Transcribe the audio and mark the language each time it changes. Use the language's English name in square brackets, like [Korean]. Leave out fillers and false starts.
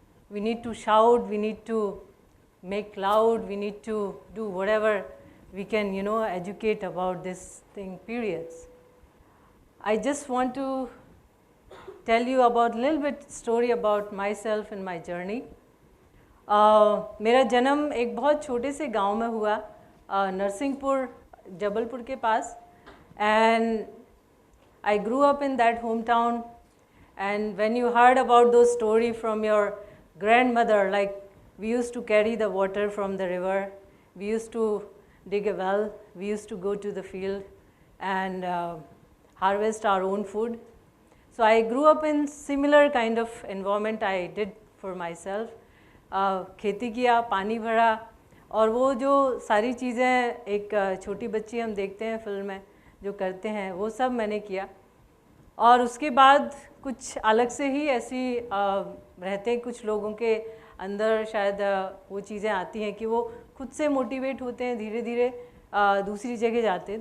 [English] We need to shout, we need to make loud, we need to do whatever we can, educate about this thing, periods. I just want to tell you about a little bit story about myself and my journey. [Hindi] मेरा जन्म एक बहुत छोटे से गांव में हुआ, नरसिंहपुर, जबलपुर के पास, [English] and I grew up in that hometown. And when you heard about those stories from your grandmother, like we used to carry the water from the river, we used to dig a well, we used to go to the field and harvest our own food. So I grew up in similar kind of environment I did for myself. [Hindi] खेती किया, पानी भरा, और वो जो सारी चीज़ें एक छोटी बच्ची हम देखते हैं फिल्म में जो करते हैं, वो सब मैंने किया. और उसके बाद कुछ अलग से ही ऐसी रहते हैं, कुछ लोगों के अंदर शायद वो चीज़ें आती हैं कि वो खुद से मोटिवेट होते हैं, धीरे धीरे दूसरी जगह जाते हैं.